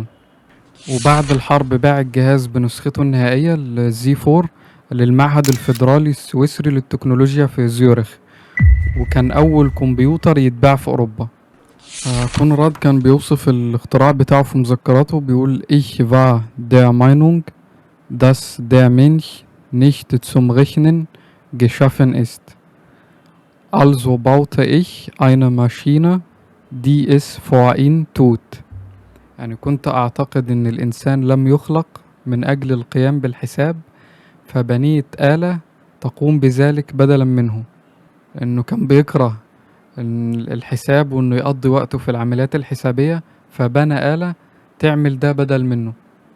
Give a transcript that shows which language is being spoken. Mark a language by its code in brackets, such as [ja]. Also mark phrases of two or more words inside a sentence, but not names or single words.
[ar] وبعد الحرب باع الجهاز بنسخته النهائية الزي 4 للمعهد الفيدرالي السويسري للتكنولوجيا في زيورخ، وكان أول كمبيوتر يتباع في أوروبا. كونراد كان بيوصف الاختراع بتاعه في مذكراته، بيقول: [de] Ich war der Meinung, dass der Mensch nicht zum Rechnen geschaffen ist. Also baute ich eine Maschine, die es für ihn tut. [ar] يعني كنت أعتقد أن الإنسان لم يخلق من أجل القيام بالحساب، فبنيت آلة تقوم بذلك بدلا منه. إنه كان بيكره الحساب وإنه يقضي وقته في العمليات الحسابية، فبنى آلة تعمل ده بدل منه.